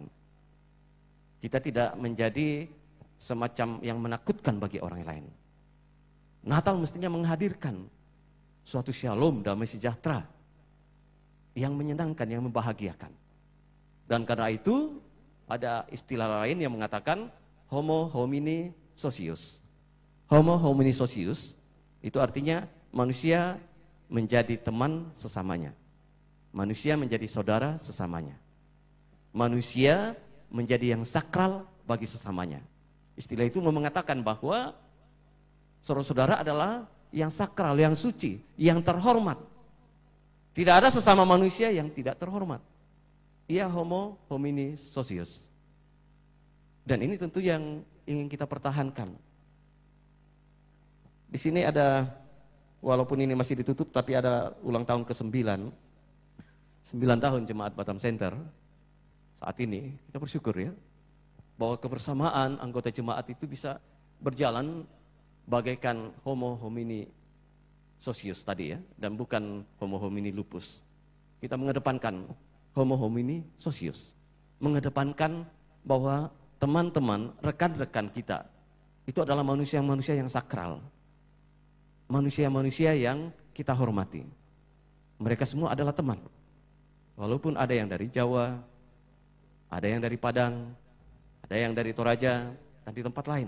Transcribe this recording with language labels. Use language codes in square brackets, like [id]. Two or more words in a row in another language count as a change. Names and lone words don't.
[id] Kita tidak menjadi semacam yang menakutkan bagi orang lain. Natal mestinya menghadirkan suatu shalom, damai sejahtera yang menyenangkan, yang membahagiakan. Dan karena itu ada istilah lain yang mengatakan [la] homo homini socius. Homo homini socius [id] itu artinya manusia menjadi teman sesamanya. Manusia menjadi saudara sesamanya. Manusia menjadi yang sakral bagi sesamanya. Istilah itu mengatakan bahwa saudara-saudara adalah yang sakral, yang suci, yang terhormat. Tidak ada sesama manusia yang tidak terhormat. [la] Ia homo homini socius. [id] Dan ini tentu yang ingin kita pertahankan. Di sini ada, walaupun ini masih ditutup, tapi ada ulang tahun ke-9. 9 tahun Jemaat Batam Center. Saat ini kita bersyukur ya, bahwa kebersamaan anggota jemaat itu bisa berjalan bagaikan [la] homo homini socius [id] tadi ya, dan bukan [la] homo homini lupus. [id] Kita mengedepankan [la] homo homini socius, [id] mengedepankan bahwa teman-teman, rekan-rekan kita itu adalah manusia-manusia yang sakral, manusia-manusia yang kita hormati. Mereka semua adalah teman, walaupun ada yang dari Jawa, ada yang dari Padang, ada yang dari Toraja, dan di tempat lain.